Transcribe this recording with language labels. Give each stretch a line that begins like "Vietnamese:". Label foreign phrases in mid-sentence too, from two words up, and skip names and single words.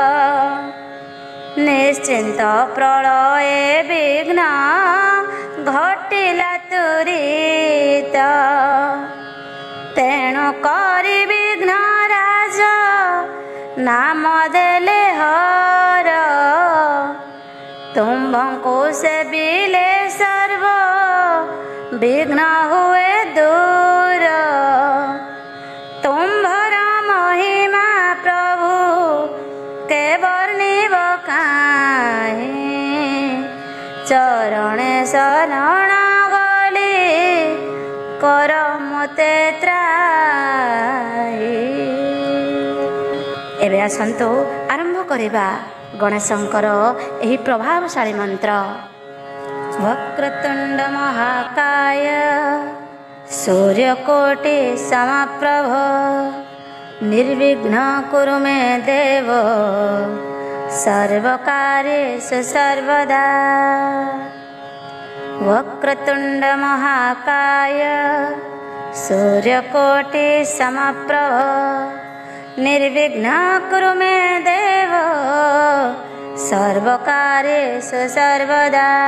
Odia: ନିଶ୍ଚିନ୍ତ ପ୍ରଳୟ ବିଘ୍ନ ଘଟିଲା ତୁରିତ ତେଣୁ କରି ବିଘ୍ନ ରାଜ ନାମ ଦେଲେ ହର ତୁମ୍ଭଙ୍କୁ ସେବିଲେ ସର୍ବ ବିଘ୍ନ ହୁଏ ଦୂର ତୁମ୍ଭର ମହିମା ପ୍ରଭୁ କେ ବର୍ଣ୍ଣିବ କାହିଁ ଚରଣେ ଶରଣ ଗଲି କର ମତେ ତ୍ରାହି। ଏବେ ଆସନ୍ତୁ ଆରମ୍ଭ କରିବା ଗଣେଶଙ୍କର ଏହି ପ୍ରଭାବଶାଳୀ ମନ୍ତ୍ର
Sanskrit: वक्रतुंड महाकाय सूर्यकोटि समप्रभ निर्विघ्न कुरु मे देव सर्वकार्येषु सर्वदा वक्रतुंड महाकाय सूर्यकोटि समप्रभ निर्विघ्न कुरु मे देव सर्वकार्येषु सर्वदा